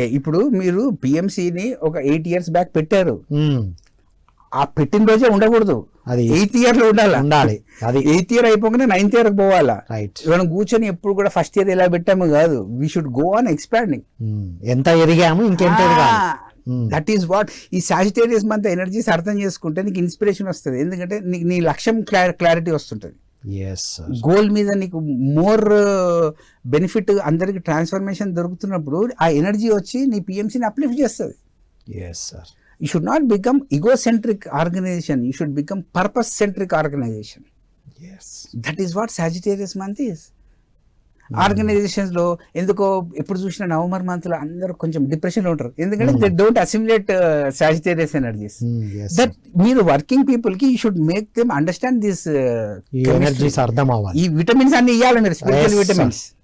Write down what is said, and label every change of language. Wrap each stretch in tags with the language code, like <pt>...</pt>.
<te>ఇప్పుడు మీరు పిఎంసిని ఒక 8 years బ్యాక్ పెట్టారు, ఆ పెట్టిన రోజే ఉండకూడదు, అది 8th year లో ఉండాలి. అది 8th year అయిపోగానే 9th year పోవాలా.</te> <en>Right.</en> <te>మనం కూర్చొని ఎప్పుడు కూడా ఫస్ట్ ఇయర్ ఎలా పెట్టాము కాదు,</te> <en>We should go on expanding.</en> <te>ఎంత ఎదిగాము ఇంకెంత ఎదగాలి.</te> <en>that is what</en> <te>ఈ సాజిటేరియస్ మంత్ ఎనర్జీస్ అర్థం చేసుకుంటే నీకు ఇన్స్పిరేషన్ వస్తుంది. ఎందుకంటే నీ లక్ష్యం క్లారిటీ వస్తుంటుంది. గోల్ మీద నీకు మోర్ బెనిఫిట్, అందరికి ట్రాన్స్ఫర్మేషన్ దొరుకుతున్నప్పుడు ఆ ఎనర్జీ వచ్చి నీ పిఎంసీని అప్లిఫ్ట్ చేస్తుంది.</te> <en>You should not become egocentric organization. You should become purpose-centric organization. yes. That is what Sagittarius month is.</en> <te>Organisations లో ఎందుకో ఎప్పుడు చూసిన నవంబర్ మంత్ లో అందరూ కొంచెం డిప్రెషన్ లో ఉంటారు, ఎందుకంటే</te> <en>They don't assimilate Sagittarius energies. That మీరు working people కి you should make them understand this</en> <te>energies అర్థం అవ్వాలి. ఈ విటమిన్స్ అన్ని ఇవ్వాలి మీరు, స్పిరిచువల్ విటమిన్స్.</te>